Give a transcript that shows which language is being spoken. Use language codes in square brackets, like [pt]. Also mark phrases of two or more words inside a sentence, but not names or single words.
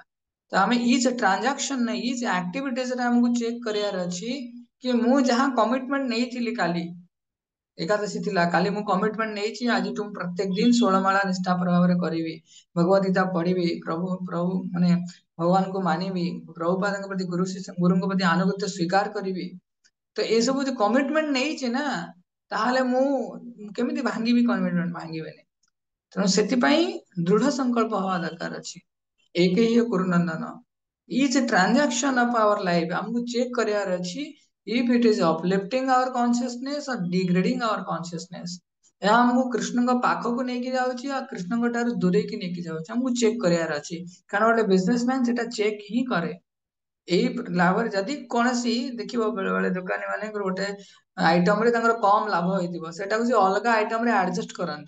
[or] ତ ଆମେ [en] each transaction each activitiesରେ [or] ଆମକୁ ଚେକ୍ କରିବାର ଅଛି କି ମୁଁ ଯାହା କମିଟମେଣ୍ଟ ନେଇଥିଲି, କାଲି ଏକାଦଶୀ ଥିଲା, କାଲି ମୁଁ କମିଟମେଣ୍ଟ ନେଇଛି ଆଜିଠୁ ମୁଁ ପ୍ରତ୍ୟେକ ଦିନ 16 ମାଳା ନିଷ୍ଠାପର ଭାବରେ କରିବି, ଭଗବତ ଗୀତା ପଢିବି, ପ୍ରଭୁ ମାନେ ଭଗବାନଙ୍କୁ ମାନିବି, ପ୍ରଭୁପାଦଙ୍କ ପ୍ରତି ଗୁରୁଙ୍କ ପ୍ରତି ଆନୁଗତ୍ୟ ସ୍ୱୀକାର କରିବି। ତ ଏସବୁ ଯୋଉ କମିଟମେଣ୍ଟ ନେଇଛି ନା, ତାହେଲେ ମୁଁ କେମିତି ଭାଙ୍ଗିବି କମିଟମେଣ୍ଟ, ଭାଙ୍ଗିବେନି। ତେଣୁ ସେଥିପାଇଁ ଦୃଢ ସଂକଳ୍ପ ହବା ଦରକାର ଅଛି। ଏକ ହିଁ କୁରୁନନ୍ଦନ, [en] each transaction of our life [or] ଆମକୁ ଚେକ୍ କରିବାର ଅଛି [en] if it is uplifting our consciousness or degrading our consciousness। [or] ଏହା ଆମକୁ କୃଷ୍ଣଙ୍କ ପାଖକୁ ନେଇକି ଯାଉଛି ଆଉ କୃଷ୍ଣଙ୍କ ଠାରୁ ଦୂରେଇକି ନେଇକି ଯାଉଛି, ଆମକୁ ଚେକ୍ କରିବାର ଅଛି। କାରଣ ଗୋଟେ ବିଜନେସମ୍ୟାନ ସେଟା ଚେକ୍ ହିଁ କରେ। ଏଇ ଲାଭରେ ଯଦି କୌଣସି ଦେଖିବ ବେଳେ ବେଳେ ଦୋକାନୀ ମାନେ ଗୋଟେ ଆଇଟମ ରେ ତାଙ୍କର କମ ଲାଭ ହେଇଥିବ, ସେଟାକୁ ସେ ଅଲଗା ଆଇଟମ ରେ ଆଡଜଷ୍ଟ କରନ୍ତି।